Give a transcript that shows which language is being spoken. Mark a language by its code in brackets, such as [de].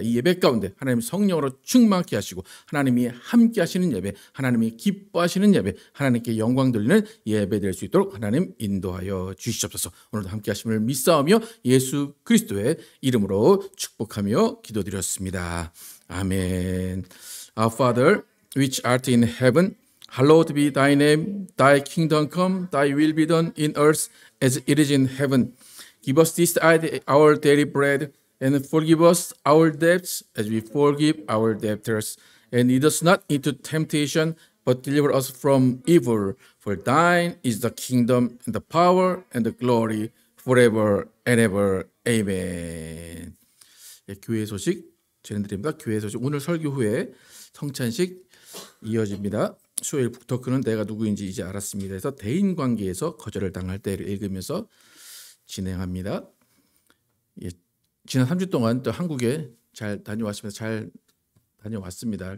[ko] 이 예배 가운데 하나님 성령으로 충만케 하시고 하나님이 함께 하시는 예배, 하나님이 기뻐하시는 예배, 하나님께 영광 돌리는 예배 될 수 있도록 하나님 인도하여 주시옵소서. 오늘도 함께 하심을 믿사오며 예수 그리스도의 이름으로 축복하며 기도드렸습니다. 아멘. [en] Our Father, which art in heaven, hallowed be thy name. Thy kingdom come, thy will be done in earth as it is in heaven. Give us this day our daily bread, and forgive us our debts as we forgive our debtors. And lead us not into temptation, but deliver us from evil. For thine is the kingdom, and the power, and the glory, forever and ever. Amen. [ko] 예, 교회 소식 전해드립니다. 교회 소식, 오늘 설교 후에 성찬식 이어집니다. 수요일 북토크는 내가 누구인지 이제 알았습니다. 그래서 대인관계에서 거절을 당할 때를 읽으면서 진행합니다. 예, 지난 3주 동안 또 한국에 잘 다녀왔습니다.